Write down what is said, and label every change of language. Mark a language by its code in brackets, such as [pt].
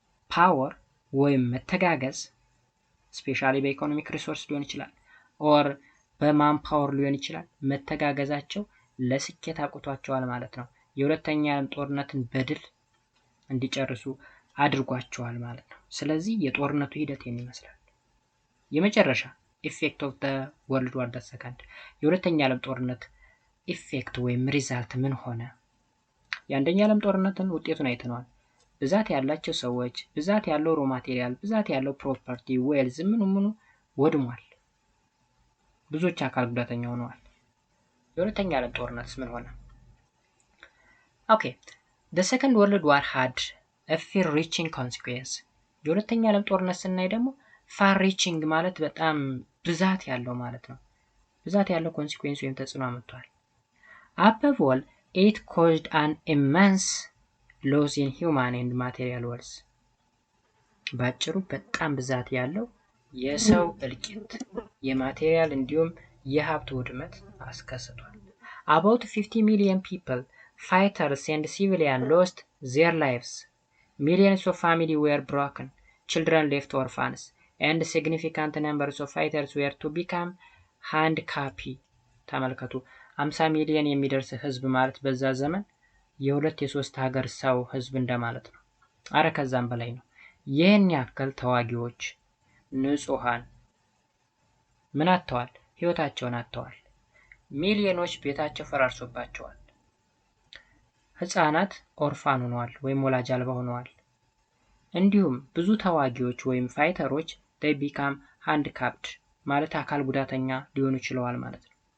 [am] ፓወር ወይም መተጋገዝ ስፔሻሊ በኢኮኖሚክ ሪሶርስ ሊሆን ይችላል ኦር በማን ፓወር ሊሆን ይችላል። መተጋገዛቸው ለስኬት አቁቷቸዋል ማለት ነው። የሁለተኛ ዓለም ጦርነትን በድል እንዲጨርሱ አድርጓቸዋል ማለት ነው። ስለዚህ የጦርነቱ ሂደት ይመስላል። የመጨረሻ ኢፌክት ኦፍ ዘ ወርልድ ዋር ሰከንድ የሁለተኛ ዓለም ጦርነት ኢፌክት ወይም ሪዛልት ምን ሆነ? የአንደኛ ዓለም ጦርነትን ውጤቱን አይተናል። ብዛት ያላቸው ሰዎች፣ ብዛት ያለው ሮ ማቴሪያል፣ ብዛት ያለው ፕሮፐርቲ ዌልዝ ምኑ ወድሟል። ብዙዎች አካል ጉዳተኛ ሆነዋል። የሁለተኛ ዓለም ጦርነትስ ምን ሆነ? [en] ኦኬ the second world war had a far reaching consequence። [am] የሁለተኛ ዓለም ጦርነት ስናይ ደግሞ far reaching ማለት በጣም ብዛት ያለው ማለት ነው። ብዛት ያለው ኮንሲኩዌንስ ወይም ተጽዕኖ አመጣዋል። [en] above all it caused an immense loss in human and material wealth። [am] ባጭሩ በጣም ብዛት ያለው የሰው እልቂት የማቴሪያል እንዲሁም የሀብት ውድመት አስከስቷል። [en] about 50 million people, fighters and civilians, lost their lives. Millions of families were broken, children left orphans, and significant numbers of fighters were to become handicapped። [am] ተመልከቱ 50 ሚሊዮን የሚደርስ ህዝብ ማለት በዛ ዘመን የሁለት የሶስት ሀገር ሰው ህዝብ እንደማለት ነው። አረ ከዛም በላይ ነው። ይህን ያክል ተዋጊዎች ንጹሃን ምን አጥተዋል? ህይወታቸውን አጥተዋል። ሚሊዮኖች ቤታቸው ፈራርሶባቸዋል። ህፃናት ኦርፋን ሆነዋል ወይም ወላጅ አልባ ሆነዋል። እንዲሁም ብዙ ተዋጊዎች ወይም ፋይተሮች [en] they become handicapped [am] ማለት አካል ጉዳተኛ ሊሆኑ ይችላል ማለት ነው።